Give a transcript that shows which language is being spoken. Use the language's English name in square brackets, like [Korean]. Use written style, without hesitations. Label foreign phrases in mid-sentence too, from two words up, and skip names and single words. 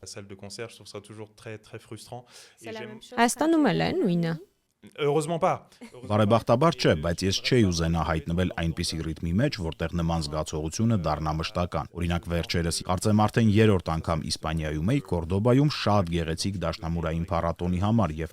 [French] La salle de concert, je trouve ça toujours très très frustrant. Et j'aime- [Armenian] Հայաստանում էլ է նույնը։ [French] Heureusement pas. [Armenian] Բարեբախտաբար չէ, բայց ես չէի ուզենա հայտնվել այնպիսի ռիթմի մեջ, որտեղ նման զգացողությունը դառնա մշտական։ Օրինակ վերջերս կարծեմ արդեն 3-րդ անգամ Իսպանիայում էի, Կորդոբայում շատ գեղեցիկ դաշնամուրային փառատոնի համար եւ